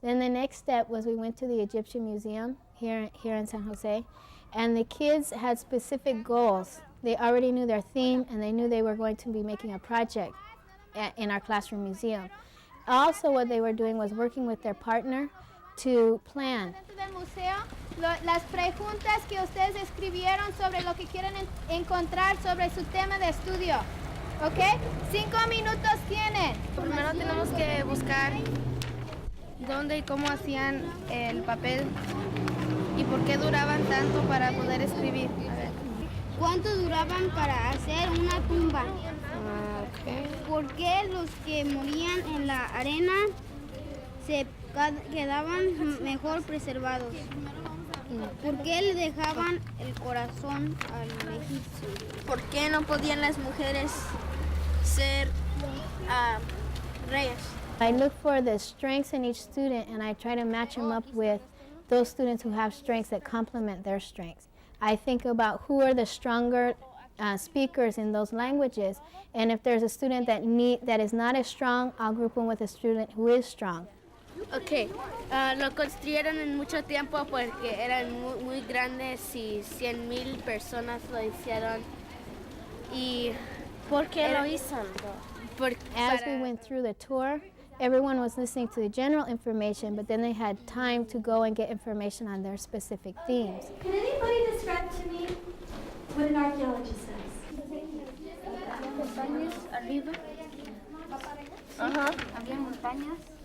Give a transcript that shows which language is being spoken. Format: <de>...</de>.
<en>Then the next step was we went to the Egyptian Museum here in San Jose, and the kids had specific goals. They already knew their theme, and they knew they were going to be making a project in our classroom museum. Also, what they were doing was working with their partner to plan.</en> <es>Del museo, las preguntas que ustedes escribieron sobre lo que quieren encontrar sobre su tema de estudio. ¿Ok? 5 minutos tienen. Primero tenemos que buscar dónde y cómo hacían el papel y por qué duraban tanto para poder escribir. ¿Cuánto duraban para hacer una tumba? ¿Por qué los que morían en la arena se quedaban mejor preservados? ¿Por qué le dejaban el corazón al egipcio? ¿Por qué no podían las mujeres ser reyes?</es> <en>I look for the strengths in each student, and I try to match them up with those students who have strengths that complement their strengths. I think about who are the stronger speakers in those languages, and if there's a student that is not as strong, I'll group them with a student who is strong.</en> <es>Ok, lo construyeron en mucho tiempo porque eran muy grandes y 100,000 personas lo hicieron. ¿Y por qué lo hicieron?</es> <en>As we went through the tour, everyone was listening to the general information, but then they had time to go and get information on their specific themes. Can anybody describe to me what an archaeologist says?</en> <es>Montañas arriba. Había montañas.</es>